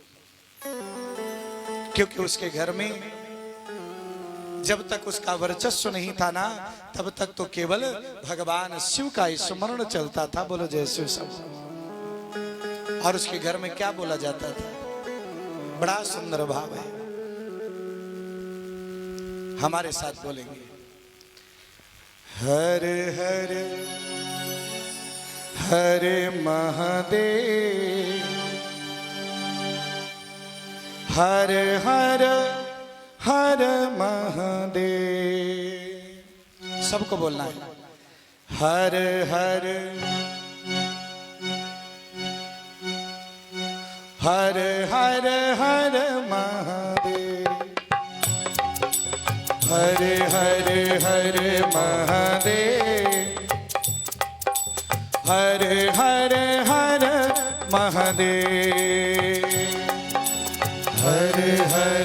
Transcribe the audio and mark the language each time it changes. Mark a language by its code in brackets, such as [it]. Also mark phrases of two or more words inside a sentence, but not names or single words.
[hi] क्योंकि उसके घर में जब तक उसका वर्चस्व नहीं था ना, तब तक तो केवल भगवान शिव का स्मरण चलता था। बोलो जय शिव शंभो। और उसके घर में क्या बोला जाता था? बड़ा सुंदर भाव है, हमारे साथ बोलेंगे। हर हर हर महादेव, हर हर हर महादेव। सबको बोलना है, हर हर हर हर हर महादेव, हर हर हर महादेव, हर हर हर महादेव, हर हर